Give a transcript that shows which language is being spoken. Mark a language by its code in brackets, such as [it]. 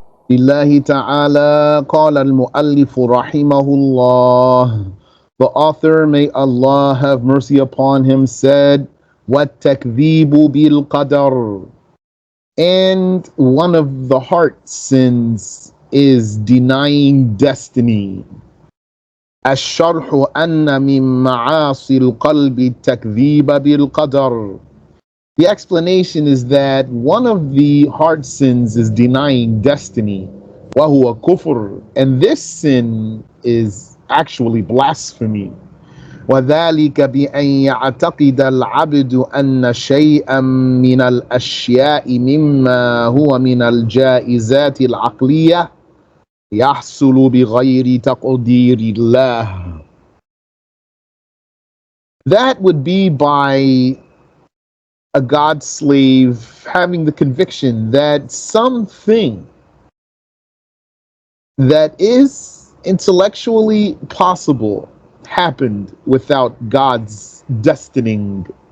[ar] لله تعالى قال المؤلف رحمه الله. [en] The author, may Allah have mercy upon him, said, [ar] وَالتَّكْذِيبُ بِالْقَدَرِ. [en] And one of the heart sins is denying destiny. [ar] الشرح أن من معاصي القلب التكذيب بالقدر. [en] The explanation is that one of the hard sins is denying destiny, [ar] وهو كفر, [en] and this sin is actually blasphemy. [ar] وذلك بأن يعتقد العبد أن شيئا من الأشياء مما هو من الجائزات العقلية يحصل بغير تقدير الله. [en] That would be by a God slave having the conviction that something that is intellectually possible happened without God's destining.